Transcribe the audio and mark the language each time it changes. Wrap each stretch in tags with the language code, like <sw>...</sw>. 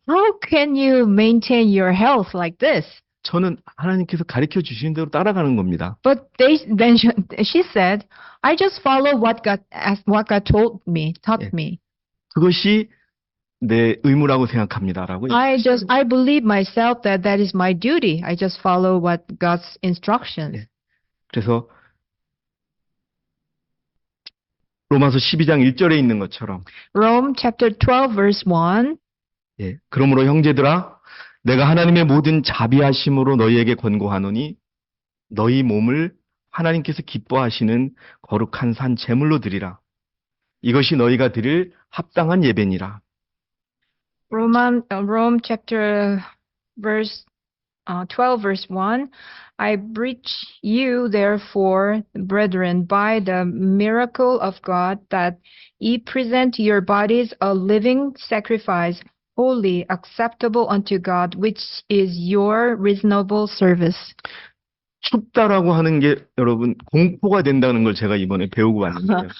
<en>how can you maintain your health like this?</en> <ko>저는 하나님께서 가르쳐 주시는 대로 따라가는 겁니다.</ko> <en>But she said, I just follow what God taught me.</en> <ko>그것이 내 의무라고 생각합니다라고.</ko> <en>I believe myself that is my duty. I just follow what God's instructions.</en> <ko>예. 그래서 로마서 12장 1절에 있는 것처럼</ko> <en>Rome chapter 12 verse 1.</en> <ko>예, 그러므로 형제들아 내가 하나님의 모든 자비하심으로 너희에게 권고하노니 너희 몸을 하나님께서 기뻐하시는 거룩한 산 제물로 드리라. 이것이 너희가 드릴 합당한 예배니라.</ko> <en>Rome chapter 12 verse 1. I beseech you therefore, brethren, by the miracle of God, that ye present your bodies a living sacrifice, holy, acceptable unto God, which is your reasonable service.</en> <ko>춥다라고 하는 게 여러분 공포가 된다는 걸 제가 이번에 배우고 왔는데요.</ko>